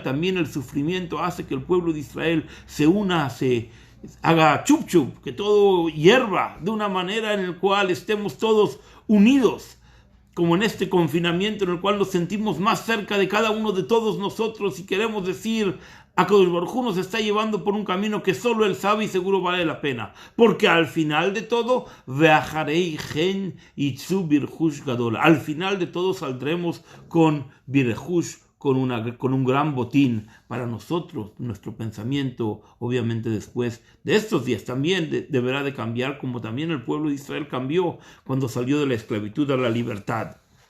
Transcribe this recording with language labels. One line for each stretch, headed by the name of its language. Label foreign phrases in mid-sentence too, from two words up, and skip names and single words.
Spanish: También el sufrimiento hace que el pueblo de Israel se una, haga chup chup, que todo hierva de una manera en la cual estemos todos unidos, como en este confinamiento en el cual nos sentimos más cerca de cada uno de todos nosotros y queremos decir,
Hebrew: הקדוש ברוך הוא
Spanish: nos está llevando por un camino que solo Él sabe y seguro vale la pena. Porque al final de todo,
Hebrew: ואחרי כן יצאו ברכוש גדול.
Spanish: Al final de todo saldremos con birjush, con un gran botín para nosotros. Nuestro pensamiento, obviamente después de estos días, también deberá de cambiar, como también el pueblo de Israel cambió cuando salió de la esclavitud a la libertad.